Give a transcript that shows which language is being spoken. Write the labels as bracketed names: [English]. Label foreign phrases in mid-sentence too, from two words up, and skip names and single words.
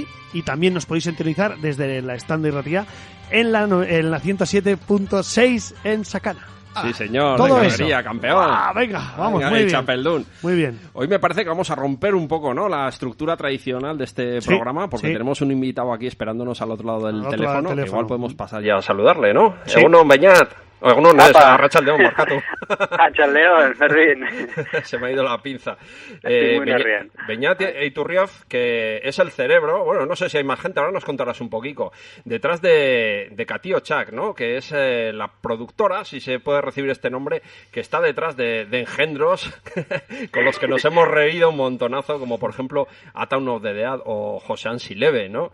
[Spanish] Y también nos podéis sintonizar desde la Stand de Ratia en la 107.6 en Sacana. Sí, señor. Todo de eso. Campeón. Venga, vamos, venga, muy bien. Chapeldún. Muy bien. Hoy me parece que vamos a romper un poco, ¿no?, la estructura tradicional de este programa, porque tenemos un invitado aquí esperándonos al otro lado del teléfono. Igual podemos pasar ya a saludarle, ¿no? Sí. [Basque] Egunon, Beñat. Egunon, [Spanish] no es Arratsaldeon, Marcatu. [Basque] Arratsaldeon, Fermín. [Spanish] Se me ha ido la pinza. Beñat Iturrioz, que es el cerebro, bueno, no sé si hay más gente, ahora nos contarás un poquito, detrás de Catío Chac, ¿no?, que es la productora, si se puede recibir este nombre, que está detrás de engendros con los que nos hemos reído un montonazo, como por ejemplo A Town of the Dead o José Ansileve, ¿no?